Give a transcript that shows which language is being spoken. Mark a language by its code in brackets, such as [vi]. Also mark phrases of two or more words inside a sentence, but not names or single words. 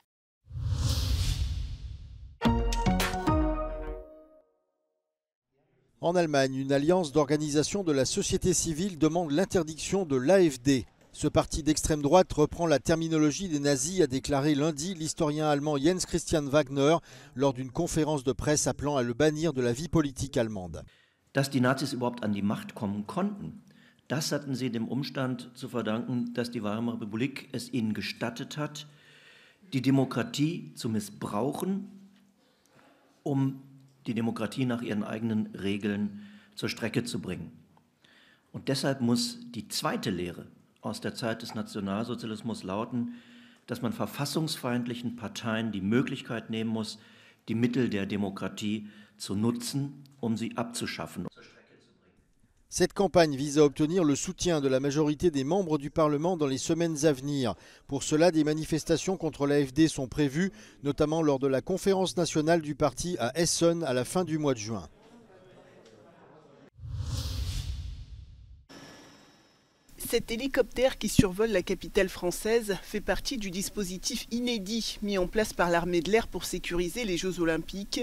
[fr] En Allemagne, une alliance d'organisations de la société civile demande l'interdiction de l'AfD. Ce parti d'extrême droite reprend la terminologie des nazis, a déclaré lundi l'historien allemand Jens Christian Wagner lors d'une conférence de presse appelant à le bannir de la vie politique allemande. [de] Dass die Nazis überhaupt an die Macht kommen konnten, das hatten sie dem Umstand zu verdanken, dass die Weimarer Republik es ihnen gestattet hat, die Demokratie zu missbrauchen, die Demokratie nach ihren eigenen Regeln zur Strecke zu bringen. Und deshalb muss die zweite Lehre aus der Zeit des Nationalsozialismus lauten, dass man verfassungsfeindlichen Parteien die Möglichkeit nehmen muss, die Mittel der Demokratie zu nutzen, um sie abzuschaffen. [fr] Cette campagne vise à obtenir le soutien de la majorité des membres du Parlement dans les semaines à venir. Pour cela, des manifestations contre l'AfD sont prévues, notamment lors de la conférence nationale du parti à Essen à la fin du mois de juin. Cet hélicoptère qui survole la capitale française fait partie du dispositif inédit mis en place par l'armée de l'air pour sécuriser les Jeux Olympiques.